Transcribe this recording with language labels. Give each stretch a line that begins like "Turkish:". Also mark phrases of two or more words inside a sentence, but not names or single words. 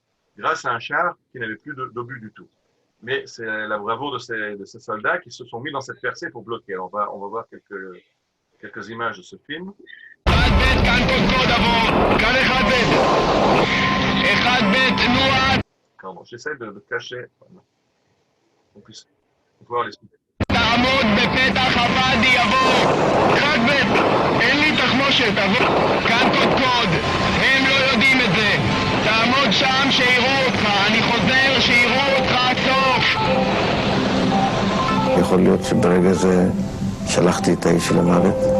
French: Grâce à un char qui n'avait plus d'obus du tout. Mais c'est la bravoure de ces soldats qui se sont mis dans cette percée pour bloquer. Alors on va voir quelques images de ce film. Pardon, j'essaie de cacher qu'on puisse voir les sous-titres.
Hebrew: תעמוד בפתח הוואדי יבוא אחד ב' אין לי תחמושת כאן קודקוד הם לא יודעים את זה תעמוד שם שיראו אותך אני חוזר שיראו אותך סוף יכול להיות שברגע זה שלחתי את האיש למוות